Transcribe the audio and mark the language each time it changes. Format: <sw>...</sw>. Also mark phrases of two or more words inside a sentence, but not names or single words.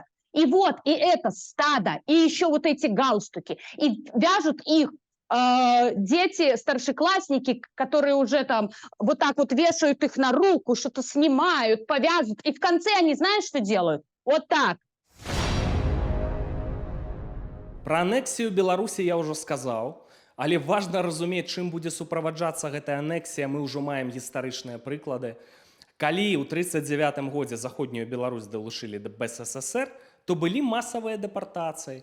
<ru>И вот, и это стадо, и еще вот эти галстуки, и вяжут их дети, старшеклассники, которые уже там вот так вот вешают их на руку, что-то снимают, повязывают, и в конце они, знаешь, что делают? Вот так.</ru> <be>Пра анексію Беларусі я ўжо сказаў, але важна разумець, чым будзе суправаджацца гэтая анексія, мы ўжо маем гістарычныя прыклады. Калі ў 1939 годзе заходнюю Беларусь далучылі да БССР, то былі масавыя дэпартацыі.</be>